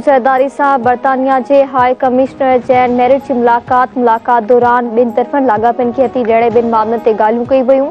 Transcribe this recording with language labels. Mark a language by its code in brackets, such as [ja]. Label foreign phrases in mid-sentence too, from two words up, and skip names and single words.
[sd] सरदारी से बरतानिया के हाई कमिश्नर जैन मेरिट की मुलाकात दौरान बिन तरफन लागापन की हथी ॾियण बिन मामलन ते ॻाल्हियूं कई वयूं।